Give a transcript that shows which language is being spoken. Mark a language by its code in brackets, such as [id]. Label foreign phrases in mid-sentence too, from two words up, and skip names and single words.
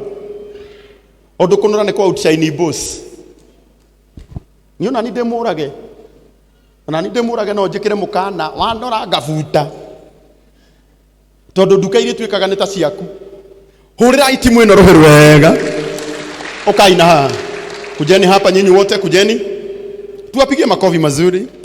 [ki] Ũndũ kũnora nĩ kwa [en] outshine boss. [ki] Niona ni ndĩmũrage. Na ni ndĩmũrage no njĩkĩre mũkana wanora ngabuta. Tondũ nduka iria twĩkaga nĩ ta ciaku. Hũrĩra itimu ĩno rũhĩ rwega. Ukaina haha. [sw] Kujeni hapa nyinyi wote, kujeni. Tuwapigie makofi mazuri.